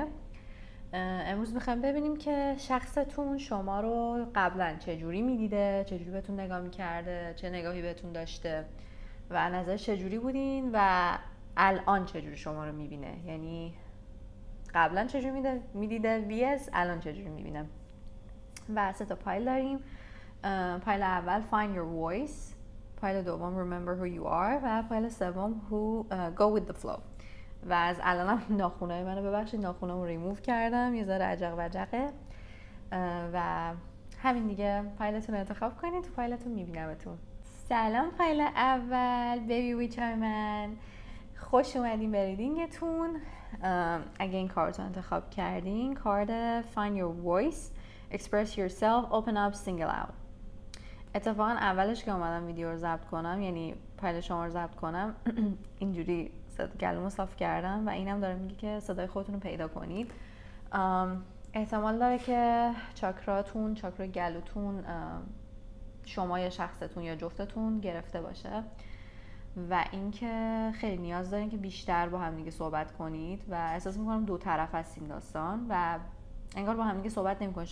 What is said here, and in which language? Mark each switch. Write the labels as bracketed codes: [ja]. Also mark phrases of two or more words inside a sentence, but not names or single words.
[fa] امروز میخوایم ببینیم که شخصتون شما رو قبلا چجوری میدیده، چجوری بهتون نگاه میکرده، چه نگاهی بهتون داشته و نظرش چجوری بودین و الان چجوری شما رو میبینه. یعنی قبلا چجوری میدیده ویس الان چجوری میبینه. و 3 تا پایل داریم. پایل اول [en] find your voice، [fa] پایل دوم [en] remember who you are [fa] و پایل سوم [en] go with the flow. [fa] و از الانم ناخونای منو ببخشید، ناخونامو ریموو کردم، یه ذره عجق وجقه و همین دیگه. فایلتون رو انتخاب کنید، تو فایلتون میبینمتون. سلام فایل اول، بیبی ویچای من، خوش اومدین به ریدینگتون. اگه این کارت رو انتخاب کردین، کارت [en] find your voice express yourself open up single out. [fa] اتفاقا اولش که اومدم ویدیو رو ضبط کنم، یعنی فایل شما رو ضبط کنم اینجوری گلومو صاف کردم و اینم داره میگه که صدای خودتون رو پیدا کنید. احتمال داره که چاکراتون، چاکرا گلوتون، شما یا شخصتون یا جفتتون گرفته باشه و اینکه خیلی نیاز دارین که بیشتر با هم دیگه صحبت کنید و احساس میکنم دو طرف هست این داستان و انگار با هم دیگه صحبت نمی‌کنید.